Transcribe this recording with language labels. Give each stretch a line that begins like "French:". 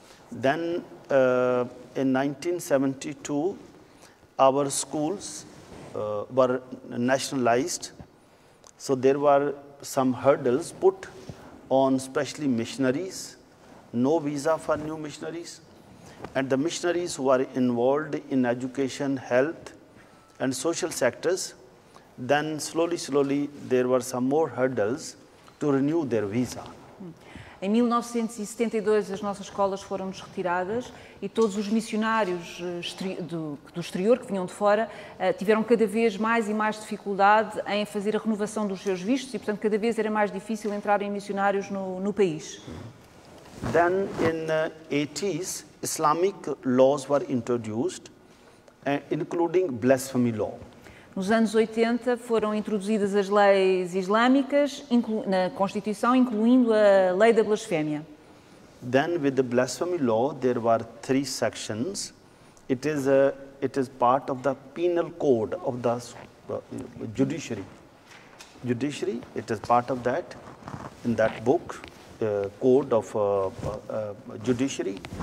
English: Then, in 1972, our schools were nationalized. So there were some hurdles put on especially missionaries, no visa for new missionaries. And the missionaries who are involved in education, health, and social sectors, then slowly, there were some more hurdles to renew their visa.
Portuguese: Em 1972 as nossas escolas foram-nos retiradas e todos os missionários do exterior, que vinham de fora, tiveram cada vez mais e mais dificuldade em fazer a renovação dos seus vistos e, portanto, cada vez era mais difícil entrarem missionários no país.
English: Then in the 80s, Islamic laws were introduced, including blasphemy law.
Portuguese: Nos anos 80 foram introduzidas as leis islâmicas na Constituição, incluindo a lei da blasfémia.
English: Then with the blasphemy law, there were 3 sections. It is part of the penal code of the judiciary. Judiciary, it is part of that, in that book, code of judiciary.